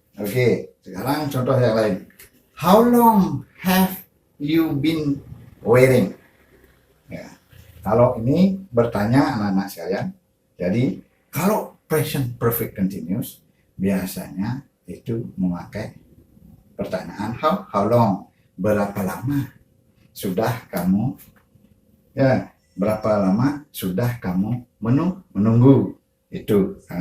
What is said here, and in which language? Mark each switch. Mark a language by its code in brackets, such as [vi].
[id] Oke, sekarang contoh yang lain. [en] How long have you been wearing? [id] Ya, kalau ini bertanya anak-anak sekalian. Jadi kalau present perfect continuous biasanya itu memakai pertanyaan how long, berapa lama sudah kamu berapa lama sudah kamu menunggu itu.